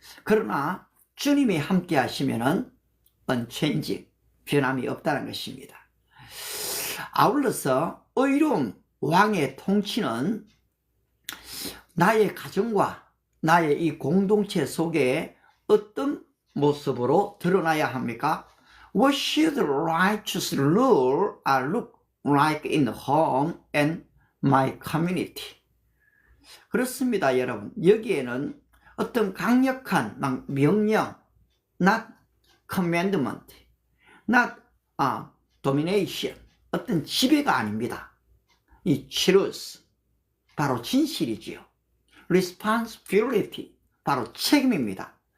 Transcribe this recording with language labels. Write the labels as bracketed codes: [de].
[ko] 그러나 주님이 함께 하시면은 unchanging, 변함이 없다는 것입니다. 아울러서 의로운 왕의 통치는 나의 가정과 나의 이 공동체 속에 어떤 모습으로 드러나야 합니까? [en] What should righteous rule look like in the home and my community? [ko] 그렇습니다, 여러분. 여기에는 어떤 강력한 명령, [en] not commandment, not domination, [ko] 어떤 지배가 아닙니다. 이 truth, 바로 진실이지요. responsibility, 바로 책임입니다.